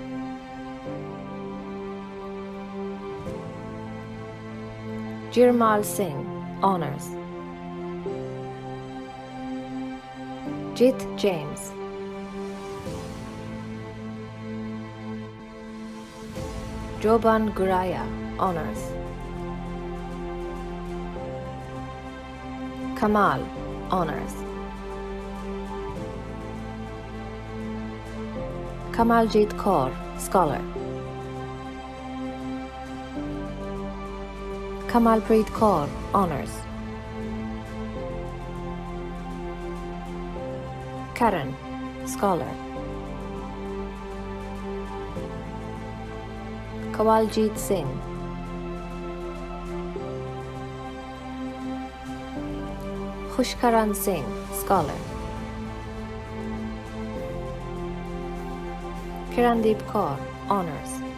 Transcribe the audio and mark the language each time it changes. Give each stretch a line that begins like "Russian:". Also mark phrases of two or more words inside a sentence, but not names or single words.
English: Jirmal Singh, Honors. Jit James. Joban Guraya, Honors. Kamal, Honors. Kamaljit Kaur, Scholar. Kamalpreet Kaur, Honours. Karan, Scholar. Kawaljit Singh. Khushkaran Singh, Scholar. Kirandeep Kaur, Honours.